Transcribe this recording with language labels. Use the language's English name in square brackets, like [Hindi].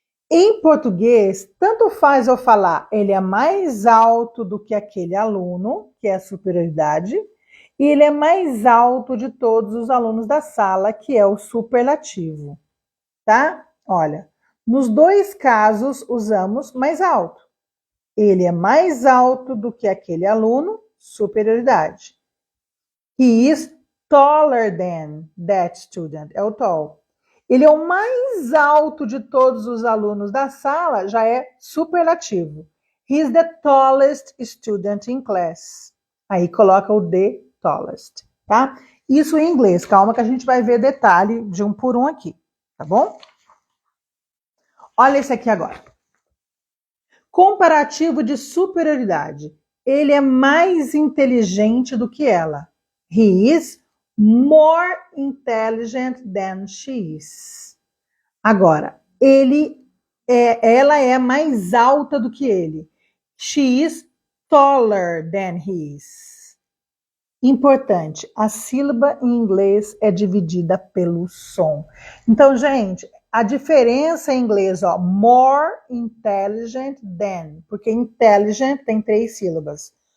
[Portuguese] Em português, tanto faz eu falar ele é mais alto do que aquele aluno, que é a superioridade, e ele é mais alto de todos os alunos da sala, que é o superlativo, tá? Olha, nos 2 casos usamos mais alto. Ele é mais alto do que aquele aluno, superioridade. [English] He is taller than that student, [Portuguese] é o [English] tall. [Portuguese] Ele é o mais alto de todos os alunos da sala, já é superlativo. [English] He is the tallest student in class. [Portuguese] Aí coloca o [English] the tallest, [Portuguese] tá? Isso em inglês, calma que a gente vai ver detalhe de um por um aqui, tá bom? Olha esse aqui agora. Comparativo de superioridade. Ele é mais inteligente do que ela. [English] He is more intelligent than she is. [Portuguese] Agora, ela é mais alta do que ele. [English] She is taller than he is. [Portuguese] Importante, a sílaba em inglês é dividida pelo som. Então, gente, a diferença em inglês, ó, [English] more intelligent than, [Portuguese] porque intelligent tem 3 sílabas.